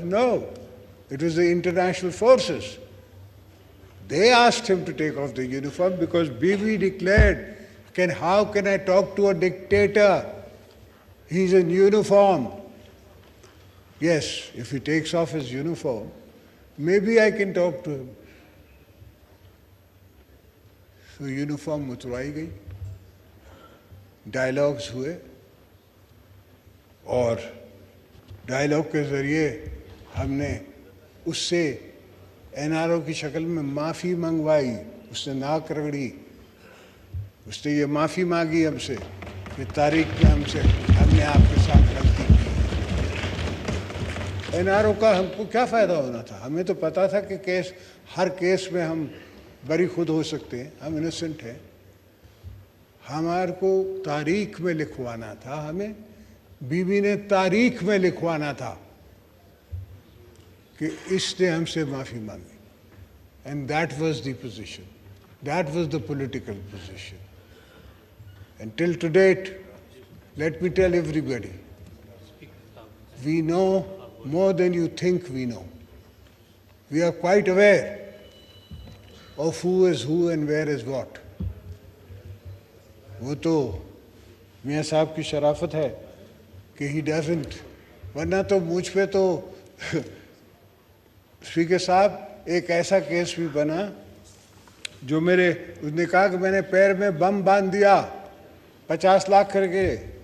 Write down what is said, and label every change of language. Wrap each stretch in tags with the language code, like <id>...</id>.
<en>No, it was the international forces. They asked him to take off the uniform because Bibi declared, how can I talk to a dictator? He's in uniform. Yes, if he takes off his uniform, maybe I can talk to him.</en> <hi>So uniform उतरवाई गई, dialogues हुए, और dialogue के ज़रिए हमने उससे NRO की शक्ल में माफ़ी मंगवाई. उसने नाक रगड़ी, उसने ये माफ़ी मांगी हमसे कि तारीख में हमने आपके साथ गलती की. एनआरओ का हमको क्या फ़ायदा होना था? हमें तो पता था कि हर केस में हम बरी खुद हो सकते हैं, हम इनोसेंट हैं. हमारे को तारीख में लिखवाना था, हमें बीबी ने तारीख में लिखवाना था कि इसने हमसे माफ़ी मांगी.</hi> <en>And that was the position. That was the political position. And till to date, let me tell everybody, we know more than you think we know. We are quite aware of who is who and where is what.</en> <hi>वो तो मियाँ साहब की शराफत है कि</hi> <en>he doesn't,</en> <hi>वरना तो मुझ पे तो स्पीकर साहब एक ऐसा केस भी बना जो उसने कहा कि मैंने पैर में बम बांध दिया 50 लाख करके.</hi>